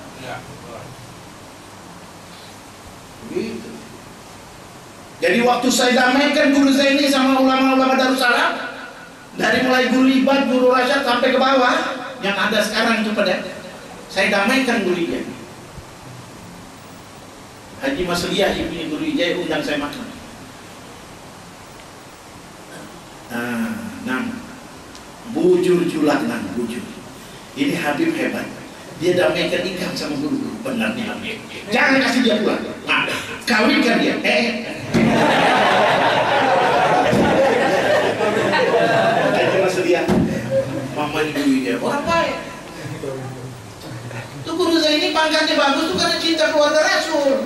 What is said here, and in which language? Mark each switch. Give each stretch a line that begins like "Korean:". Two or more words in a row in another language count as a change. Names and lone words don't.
Indonesian: Gitu. Jadi waktu saya damaikan Guru Zaini sama ulama-ulama Darussalam, dari mulai Guru Ibat, Guru Rasyad sampai ke bawah yang ada sekarang itu pada saya damaikan Guru Ijai. Haji Masliah ibni Guru Ijai undang saya makan.
Banjar: Nah, bujur julak nang bujur.
Indonesian: Ini Habib hebat. Dia damaikan ikan sama guru. Benarnya Habib. Jangan kasih dia pulang. Nah, kawinkan dia. Haji Masliah, Mama Guru Ijai orang baik. Tuh Guru Zaini pangkatnya bagus tuh karena cinta keluarga Rasul.